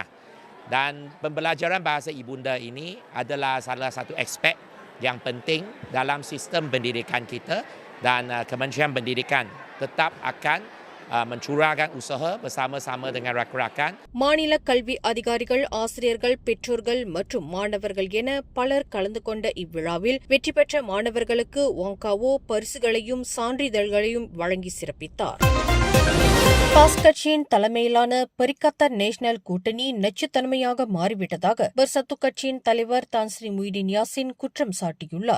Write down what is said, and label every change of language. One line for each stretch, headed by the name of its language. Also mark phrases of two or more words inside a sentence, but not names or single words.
Malay: Dan pembelajaran bahasa ibunda ini adalah salah satu aspek yang penting dalam sistem pendidikan kita dan Kementerian Pendidikan tetap akan mencurahkan usaha bersama-sama dengan rakan-rakan.
Tamil: மாநில கல்வி அதிகாரிகள், ஆசிரியர்கள், பெற்றோர்கள் மற்றும் மாணவர்கள் என பலர் கலந்து கொண்ட இவ்விழாவில் வெற்றி பெற்ற மாணவர்களுக்கு வாங்காவோ பரிசுகளையும் சான்றிதழ்களையும் வழங்கி சிறப்பித்தார். பாஸ் கட்சியின் தலைமையிலான பரிக்கத்தா நேஷனல் கூட்டணி நச்சுத்தன்மையாக மாறிவிட்டதாக பர்சத்து கட்சியின் தலைவர் தான்ஸ்ரீ முய்தீன் யாசின் குற்றம் சாட்டியுள்ளார்.